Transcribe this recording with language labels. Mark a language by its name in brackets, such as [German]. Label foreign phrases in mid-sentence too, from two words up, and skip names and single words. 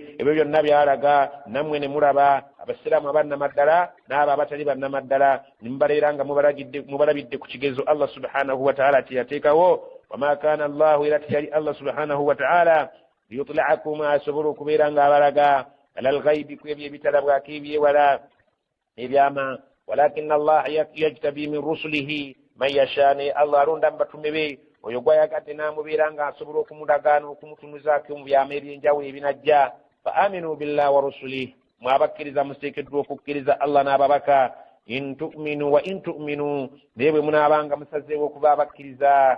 [Ganda] ebyo byonna byalaga nammwe ne mulaba abasiraamu abannamaddala n'abo abatali bannamaddala ne mubaleera nga mubalabidde ku kigezo [Arabic] الله سبحانه وتعالى [Ganda] teyateekawo. [Arabic] وما كان الله, [Ganda] era teyali [Arabic] الله سبحانه وتعالى ليطلعكم, [Ganda] asobole okubeera nga abalaga [Arabic] على الغيب, [Ganda] ku ebyo ebitalabwako ebyewala ebyama. [Arabic] ولكن الله يجتبي من رسله من يشاء, [Ganda] ne Allah alonda mu batume be oyo gwayagadde n'amubeera nga asobola okumulaga n'okumutunuzaako mu byama eby'enjawulo ebinajja. [Arabic] فآمنوا بالله ورسله, [Ganda] mwabakkiriza muteekeddwa okukkiriza Allah n'ababaka. [Arabic] إن تؤمنوا وإن تؤمنوا, [Ganda] naye bwe munaabanga musazeewo okuba abakkiriza.